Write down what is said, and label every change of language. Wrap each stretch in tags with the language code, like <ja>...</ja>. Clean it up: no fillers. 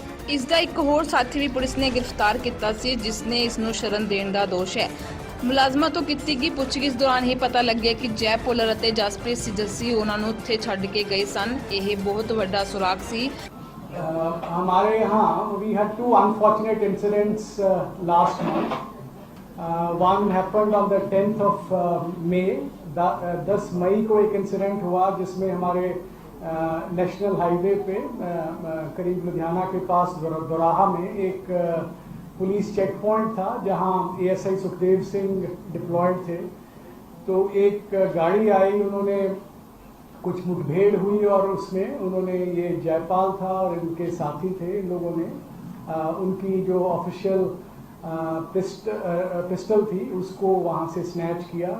<pa>ਇਸ ਦਾ ਇੱਕ ਹੋਰ ਸਾਥੀ ਵੀ ਪੁਲਿਸ ਨੇ ਗ੍ਰਿਫਤਾਰ ਕੀਤਾ ਸੀ, ਜਿਸ ਨੇ ਇਸ ਨੂੰ ਸ਼ਰਨ ਦੇਣ ਦਾ ਦੋਸ਼ ਹੈ। ਮੁਲਾਜ਼ਮਾਂ ਤੋਂ ਕੀਤੀ ਗਈ ਪੁੱਛਗਿੱਛ ਦੌਰਾਨ ਹੀ ਪਤਾ ਲੱਗਿਆ ਕਿ ਜੈ ਭੁੱਲਰ ਅਤੇ ਜਸਪ੍ਰੀਤ ਸਿਜੱਸੀ ਉਹਨਾਂ ਨੂੰ ਉੱਥੇ ਛੱਡ ਕੇ ਗਏ ਸਨ। ਇਹ ਬਹੁਤ ਵੱਡਾ ਸੁਰਾਗ ਸੀ।</pa> <hi>हमारे यहाँ</hi> <en>we had 2 unfortunate incidents last month. One happened on the 10th of May.</en> <hi>10 मई को एक इंसिडेंट हुआ जिसमें हमारे नेशनल हाईवे पे करीब लुधियाना के पास दोराहा में एक पुलिस चेक पॉइंट था जहां एएसआई सुखदेव सिंह डिप्लॉयड थे। तो एक गाड़ी आई, उन्होंने कुछ मुठभेड़ हुई और उसमें उन्होंने ये जयपाल था और इनके साथी थे, इन लोगों ने उनकी जो ऑफिशियल पिस्टल थी उसको वहाँ से स्नैच किया।</hi>